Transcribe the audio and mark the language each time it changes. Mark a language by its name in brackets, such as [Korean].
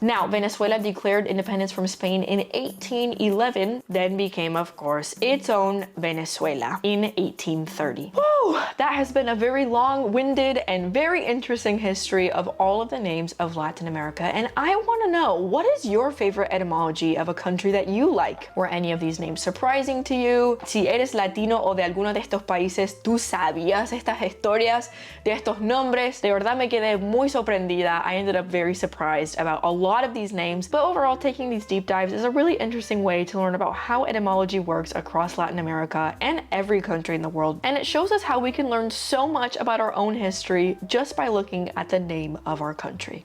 [English] Now, Venezuela declared independence from Spain in 1811, then became, of course, its own Venezuela in 1830. Whew, that has been a very long-winded and very interesting history of all of the names of Latin America, and I want to know, what is your favorite etymology of a country that you like? Were any of these names surprising to you? [Spanish] Si eres latino o de alguno de estos países, ¿tú sabías estas historias de estos nombres? De verdad me quedé muy sorprendida. [English] I ended up very surprised about a lot of these names, but overall, taking these deep dives is a really interesting way to learn about how etymology works across Latin America and every country in the world, and it shows us how we can learn so much about our own history just by looking at the name of our country.